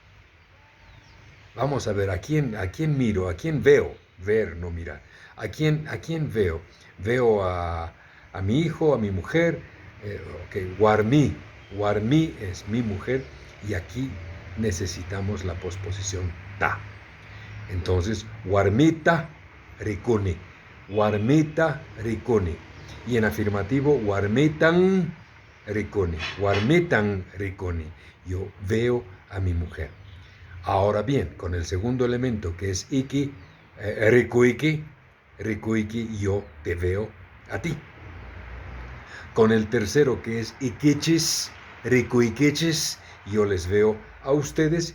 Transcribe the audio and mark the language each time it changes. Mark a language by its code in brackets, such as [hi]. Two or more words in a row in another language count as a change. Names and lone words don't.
[es] Vamos a ver, ¿a quién miro? ¿A quién veo? Ver, no mirar. ¿A quién veo? Veo a mi hijo, a mi mujer. [qu] Warmi. Warmi [es] es mi mujer y aquí necesitamos la posposición ta. [qu] Entonces, warmita rikuni. Warmita rikuni. [es] Y en afirmativo, [qu] warmitan rikuni. Warmitan rikuni. [es] Yo veo a mi mujer. Ahora bien, con el segundo elemento que es iki, [qu] rikuiki, rikuiki, [es] yo te veo a ti. Con el tercero que es [qu] ikichis, rikuikichis, [es] yo les veo a ustedes.